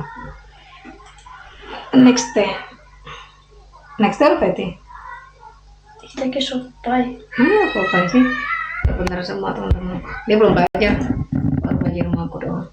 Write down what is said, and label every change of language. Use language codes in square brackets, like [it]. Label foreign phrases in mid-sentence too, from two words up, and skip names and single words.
[de] Nächste. Nächste [id] apa itu? [de] Ich denke schon vorbei. [id] Apa sih? Benar semua teman-teman. Dia belum belajar. Baru belajar rumah aku